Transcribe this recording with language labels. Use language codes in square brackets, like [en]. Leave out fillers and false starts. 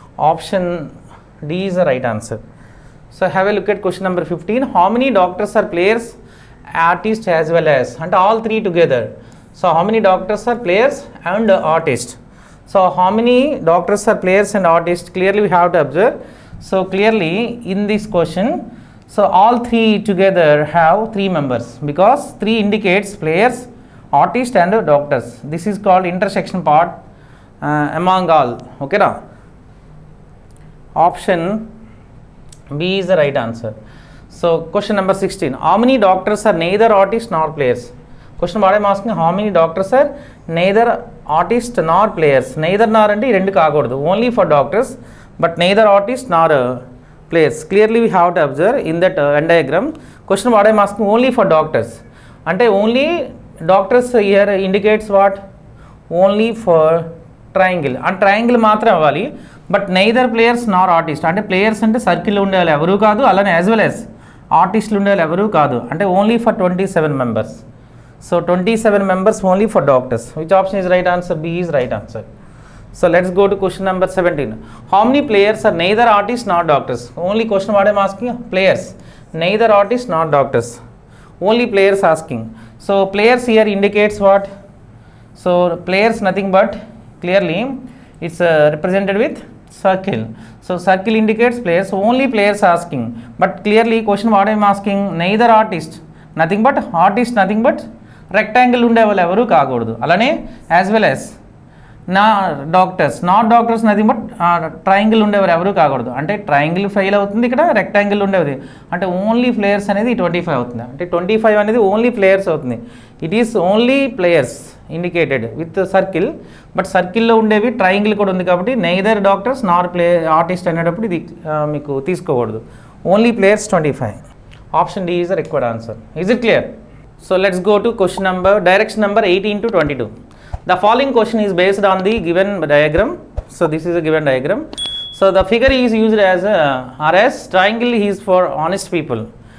[en] Option D is the right answer. So have a look at question number 15. How many doctors are players artist as well as [te] అంటే [en] All 3 together. So how many doctors are players and artist. So how many doctors are players and artist clearly we have to observe. So clearly in this question so all 3 together have 3 members because 3 indicates players, artist and doctors. This is called intersection part among all. Okay na? Option B is the right answer. So question number 16. How many doctors are neither artist nor players? Question what I am asking, how many doctors are neither artist nor players. Neither nor [te] ante rendu kaagudadu, [en] only for doctors but neither artist nor players. Clearly we have to observe in that Venn diagram. Question what I am asking, only for doctors ante only doctors here indicates what, only for triangle and triangle [te] మాత్రం అవ్వాలి. [en] but neither players nor artist [te] అంటే players అంటే సర్కిల్లో ఉండేవాళ్ళు ఎవరూ కాదు, అలానే [en] as well as [te] ఆర్టిస్టులు ఉండేవాళ్ళు ఎవరూ కాదు అంటే [en] Only for 27 members. So 27 members only for doctors. Which option is right answer? B is right answer. So let's go to question number 17. How many players are neither artists nor doctors? Only question what I am asking, players. Neither artists nor doctors. Only players asking. So players here indicates what? So players nothing but clearly it's represented with circle. So circle indicates players. Only players asking. But clearly question what I am asking, neither artist. Nothing but artist, nothing but rectangle [te] ఉండేవాళ్ళు ఎవరు కాకూడదు. అలానే [en] as well as నా doctors, not doctors nothing but triangle [te] ఉండేవారు ఎవరు కాకూడదు అంటే triangle fail అవుతుంది, ఇక్కడ రెక్టాంగిల్ ఉండేది అంటే ఓన్లీ ప్లేయర్స్ అనేది 25 అవుతుంది. అంటే 25 అనేది ఓన్లీ ప్లేయర్స్ అవుతుంది. [en] it is only players indicated with circle, [te] but సర్కిల్లో ఉండేవి ట్రయాంగిల్ కూడా ఉంది కాబట్టి [en] neither doctors nor artist [te] అనేటప్పుడు ఇది మీకు తీసుకోకూడదు. Only players 25. [en] Option D is the required answer. Is it clear? So let's go to question number, direction number 18 to 22. The following question is based on the given diagram. So this is a given diagram. So the figure is used as a RS. Triangle is for honest people.